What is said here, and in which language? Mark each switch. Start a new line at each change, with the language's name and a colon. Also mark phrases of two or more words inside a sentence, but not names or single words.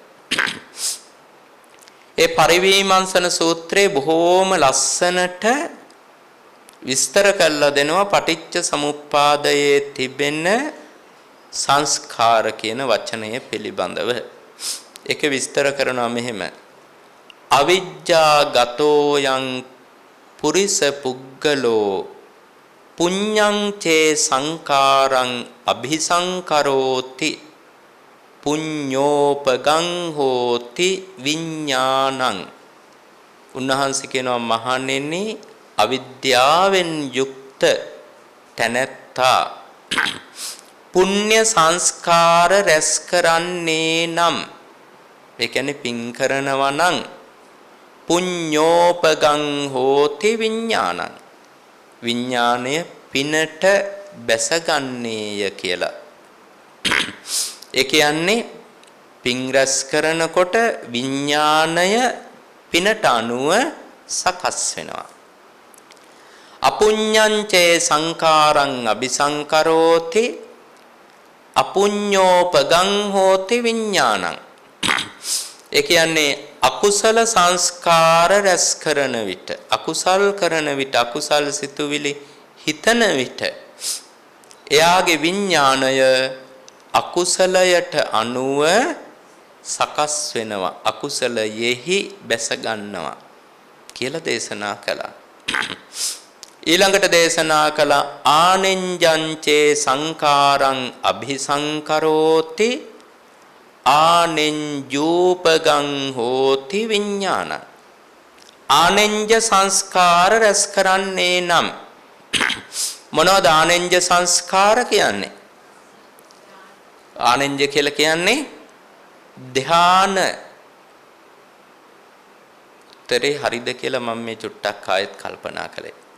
Sinhala: ඒ පරිවිමංසන සූත්‍රයේ බොහෝම ලස්සනට විස්තර කරලා දෙනවා පටිච්ච සමුප්පාදයේ තිබෙන සංස්කාර කියන වචනය පිළිබඳව. ඒක විස්තර කරනවා මෙහෙම.
Pali: අවිජ්ජා ගතෝ යං පුරිස පුග්ගලෝ පුඤ්ඤං චේ සංකාරං අபிසංකරෝති පුඤ්ඤෝපගං හෝති විඥානං.
Sinhala: උන්වහන්සේ කියනවා මහණෙනි අවිද්‍යාවෙන් යුක්ත තැනැත්තා පුණ්‍ය සංස්කාර රැස් කරන්නේ නම් ඒ කියන්නේ පින් කරනවා නම්
Pali: පුඤ්ඤෝපගං හෝති විඥානං.
Sinhala: විඥාණය පිනට බැසගන්නේය කියලා. ඒ කියන්නේ පින් රැස් කරනකොට විඥාණය පිනට අනුව සකස් වෙනවා.
Pali: අපුඤ්ඤංචේ සංඛාරං අபிසංකරෝති අපුඤ්ඤෝපගං හෝති විඥානං.
Sinhala: ඒ කියන්නේ අකුසල සංස්කාර රැස් කරන විට අකුසල් කරන විට අකුසල් සිතුවිලි හිතන විට එයාගේ විඥාණය අකුසලයට අනුව සකස් වෙනවා අකුසලයෙහි බැස ගන්නවා කියලා දේශනා කළා. ඊළඟට දේශනා කළ
Pali: ආනෙන්ජංචේ සංඛාරං අபிසංකරෝති ආනෙන්ජූපගං හෝති විඥානං.
Sinhala: ආනෙන්ජ සංස්කාර රැස් කරන්නේ නම් මොනවද ආනෙන්ජ සංස්කාර කියන්නේ? ආනෙන්ජ කියලා කියන්නේ ධ්‍යාන. තරේ හරිද කියලා මම මේ චුට්ටක් ආයෙත් කල්පනා කළේ.